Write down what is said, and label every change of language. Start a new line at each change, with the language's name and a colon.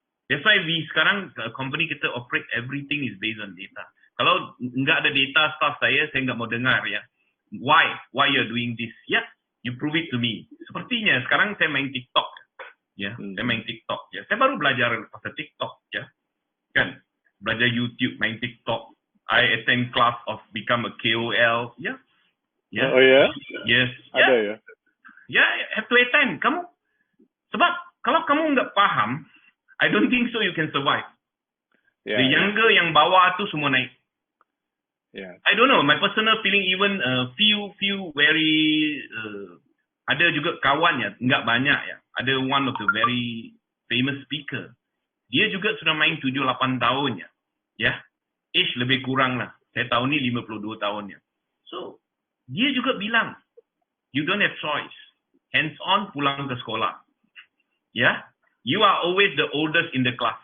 English: That's why
Malay: sekarang
English: company kita operate, everything is based on data.
Malay: Kalau nggak ada data staff saya nggak mau dengar ya.
English: Why you're doing this? Ya, you prove it to me.
Malay: Sepertinya sekarang saya main TikTok. Ya, saya main TikTok. Ya, saya baru belajar pasal TikTok. Ya, kan? Belajar YouTube, main TikTok.
English: I attend class of become a KOL. Ya. Yeah. Oh ya? Yes.
Malay: Ada ya?
English: Ya, have to attend.
Malay: Sebab kalau kamu nggak paham,
English: I don't think so you can survive. The younger
Malay: yang bawah tu semua naik.
English: I don't know, my personal feeling, even few very
Malay: ada juga kawannya, nggak banyak ya.
English: Ada one of the very famous speaker.
Malay: Dia juga sudah main 7-8 tahun ya. Ya. Age lebih kurang lah. Saya tahun ni 52 tahun ya.
English: So,
Malay: dia juga bilang,
English: you don't have choice. Hands on,
Malay: pulang ke sekolah.
English: Ya. You are always the oldest in the class.